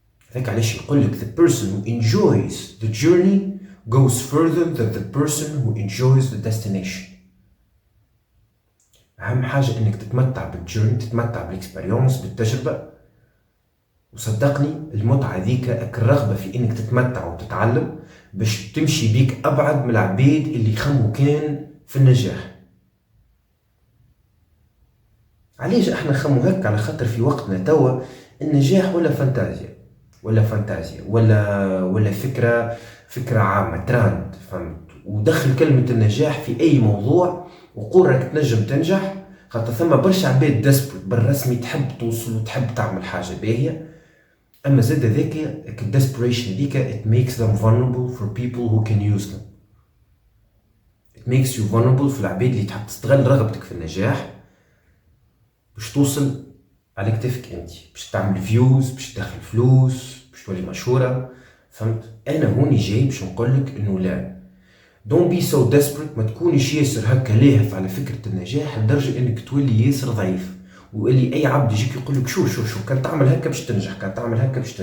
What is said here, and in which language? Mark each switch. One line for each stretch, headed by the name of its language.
Arabic: هذاك علاش يقول لك
English: the person who enjoys the journey goes further than the person who enjoys the destination.
Arabic: أهم حاجة إنك تتمتع بالجيرني، تتمتع بالإكسبيريونس، بالتجربة. وصدقني المتعة ذيك الرغبة في إنك تتمتع وتتعلم باش تمشي بيك أبعد من العباد اللي يخموا كان في النجاح. علاش إحنا نخموا هيك؟ على خاطر في وقتنا توا النجاح ولا فانتازيا ولا فكرة عامة تراند، فهمت؟ ودخل كلمة النجاح في أي موضوع وقول راك تنجم تنجح، خاطر ثم برشا عباد ديسبريت بالرسمي تحب توصل وتحب تعمل حاجة باهية. أما زاد ذاك الديسبريشن ذيك
English: it makes them vulnerable for people who can use them. It makes you vulnerable
Arabic: في العباد اللي تحب تستغل رغبتك في النجاح باش توصل على كتفك انت، باش تعمل فيوز، باش تدخل فلوس، باش تولي مشهورة، فهمت؟ أنا هوني جاي باش نقولك إنه لا،
English: don't be so desperate.
Arabic: ما تكونش ياسر هكا لاهف على فكرة النجاح لدرجة انك تولي ياسر ضعيف، واللي اي عبد يجيك يقول لك شو كان تعمل هكا باش تنجح، كان تعمل هكا